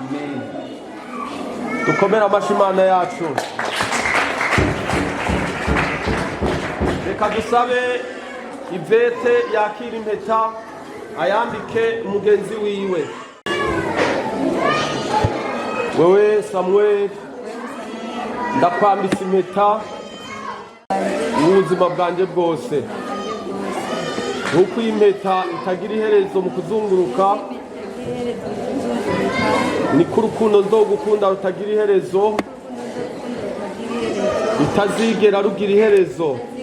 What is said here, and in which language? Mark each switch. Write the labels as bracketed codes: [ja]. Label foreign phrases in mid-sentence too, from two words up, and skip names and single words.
[rn] Dukomere amashyi Imana yacu. Reka dusabe Ivete yakira impeta ayambike umugenzi wiwe. Wewe Samuel ndakwambitse impeta ubuzima bwanjye bwose, nk'uko iyi mpeta itagira iherezo mu kuzunguruka, niko urukundo nzogukunda rutagira iherezo, rutazigera rugira iherezo.